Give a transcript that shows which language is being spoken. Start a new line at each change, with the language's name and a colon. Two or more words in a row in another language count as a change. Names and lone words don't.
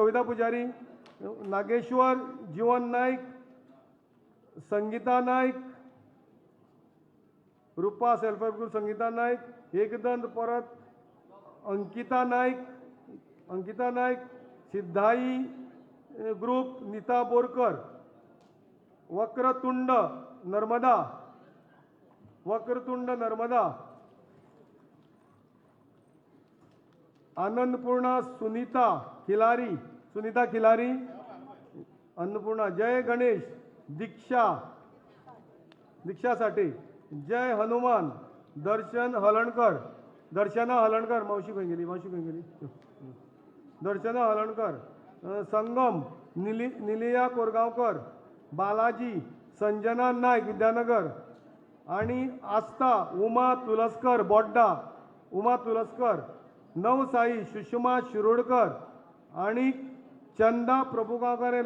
Konkani: कविता पुजारी, नागेश्वर, जीवन नाईक, संगीता नाईक, रूपा सेल्फ हेल्प ग्रुप, संगीता नाईक, एकदंत परत, अंकिता नाईक, सिद्धाई ग्रुप, नीता बोरकर, वक्रतुंड नर्मदा, आनंदपूर्णा सुनीता खिलारी, अन्नपूर्णा, जय गणेश, दीक्षा साठे, जय हनुमान, दर्शना हलणकर, मावशी खंय गेली. दर्शना हलणकर, संगम, निलिया कोरगांवकर, बालाजी, संजना नायक, विद्यानगर, आणि आस्था, उमा तुलस्कर, नवसाई, सुषमा शिरोडकर, आणि चंदा प्रभुगांवकर.